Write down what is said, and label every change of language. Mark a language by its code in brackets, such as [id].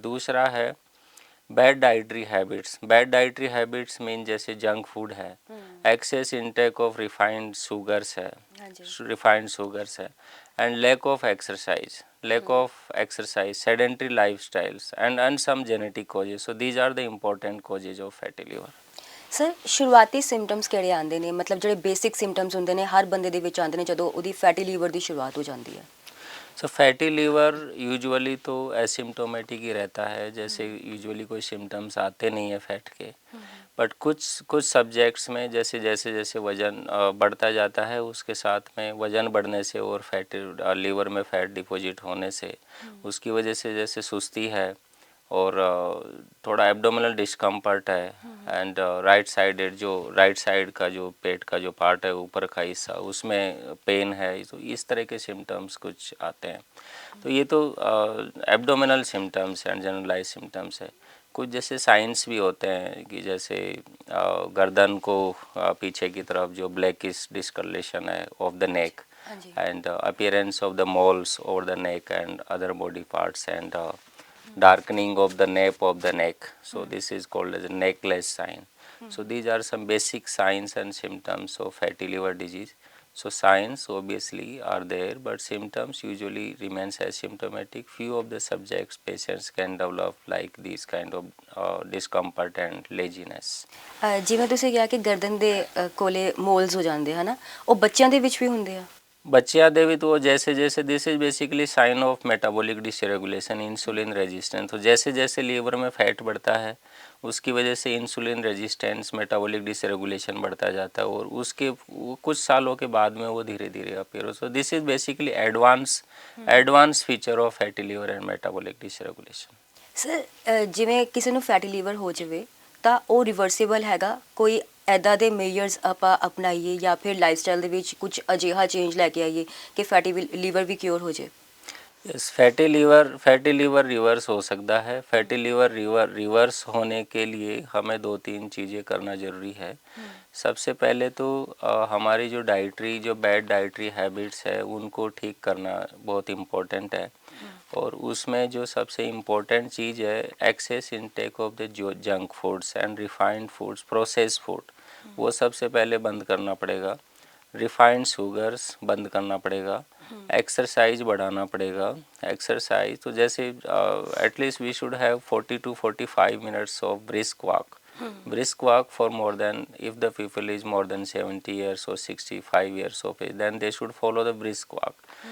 [hi] दूसरा है bad dietary habits. Bad dietary habits mean जैसे जंक फूड है, access intake of refined sugars है, and [en] lack of exercise, sedentary lifestyles and some genetic causes. So these are the important causes of fatty liver. [pa] Sir ਸ਼ੁਰੂਆਤੀ symptoms ਕਿਹੜੇ ਆਉਂਦੇ ਨੇ, ਮਤਲਬ ਜਿਹੜੇ basic symptoms ਹੁੰਦੇ ਨੇ ਹਰ ਬੰਦੇ ਦੇ ਵਿੱਚ ਆਉਂਦੇ ਨੇ ਜਦੋਂ ਉਹਦੀ ਫੈਟੀ ਲੀਵਰ ਦੀ ਸ਼ੁਰੂਆਤ ਹੋ ਜਾਂਦੀ ਹੈ? [hi] सो फैटी लीवर यूजुअली तो एसिम्टोमेटिक ही रहता है, जैसे यूजुअली कोई सिम्टम्स आते नहीं है फैट के। बट कुछ कुछ सब्जेक्ट्स में जैसे जैसे जैसे वज़न बढ़ता जाता है, उसके साथ में वज़न बढ़ने से और फैट लीवर में फ़ैट डिपॉजिट होने से उसकी वजह से जैसे सुस्ती है और थोड़ा एब्डोमिनल डिस्कम्फर्ट है, एंड राइट साइड का जो पेट का जो पार्ट है ऊपर का हिस्सा उसमें पेन है, तो इस तरह के सिम्टम्स कुछ आते हैं। तो ये तो abdominal symptoms and generalise symptoms है। कुछ जैसे साइंस भी होते हैं कि जैसे गर्दन को पीछे की तरफ जो ब्लैकिश डिस्कलेशन है of the neck, and appearance of the moles over the neck and other body parts, and [en] darkening of the nape of the neck. So this is called as a necklace sign. So these are some basic signs and symptoms of fatty liver disease. So signs obviously are there, but symptoms usually remains asymptomatic. Few of the subjects patients can develop like these kind of discomfort and laziness. [pa] ਜਿਵੇਂ ਤੁਸੀਂ ਕਿਹਾ ਕਿ ਗਰਦਨ ਦੇ ਕੋਲੇ moles ਹੋ ਜਾਂਦੇ ਹਨਾ, ਉਹ ਬੱਚਿਆਂ ਦੇ ਵਿੱਚ ਵੀ ਹੁੰਦੇ ਆ? [hi] बच्चियाँ देवी तो वो जैसे जैसे [en] this is basically sign of metabolic dysregulation, [hi] insulin resistance. तो जैसे जैसे लीवर में फैट बढ़ता है उसकी वजह से इंसुलिन रेजिस्टेंस, मेटाबॉलिक डिसरेगुलेशन बढ़ता जाता है, और उसके कुछ सालों के बाद में वो धीरे धीरे अपीयर हो। [en] So this is basically advance feature of fatty liver and metabolic dysregulation. [pa] Sir ਜਿਵੇਂ ਕਿਸੇ ਨੂੰ ਫੈਟੀ ਲੀਵਰ ਹੋ ਜਾਵੇ ਤਾਂ ਉਹ ਰਿਵਰਸੀਬਲ ਹੈਗਾ? ਕੋਈ ਐਦਾਂ ਦੇ ਮੇਜਰਸ ਆਪਾਂ ਅਪਣਾਈਏ ਜਾਂ ਫਿਰ ਲਾਈਫਸਟਾਈਲ ਦੇ ਵਿੱਚ ਕੁਝ ਅਜਿਹਾ ਚੇਂਜ ਲੈ ਕੇ ਆਈਏ ਕਿ ਫੈਟੀ ਲੀਵਰ ਵੀ ਕਿਉਰ ਹੋ ਜਾਏ? [hi] यस, फैटी लीवर रिवर्स हो सकता है। फैटी लीवर रिवर्स होने के लिए हमें 2-3 चीज़ें करना ज़रूरी है। सबसे पहले तो हमारी जो बैड डाइटरी हैबिट्स है उनको ठीक करना बहुत इम्पोर्टेंट है, और उसमें जो सबसे इम्पोर्टेंट चीज़ है एक्सेस इनटेक ऑफ द जो junk foods and refined foods, process food, वो सबसे पहले बंद करना पड़ेगा। रिफाइंड शुगर्स बंद करना पड़ेगा। एक्सरसाइज बढ़ाना पड़ेगा। [en] Exercise तो जैसे at least we should have 40 to 45 minutes of brisk walk for more than, if the people is more than 70 years or 65 years of age, then they should follow the brisk walk.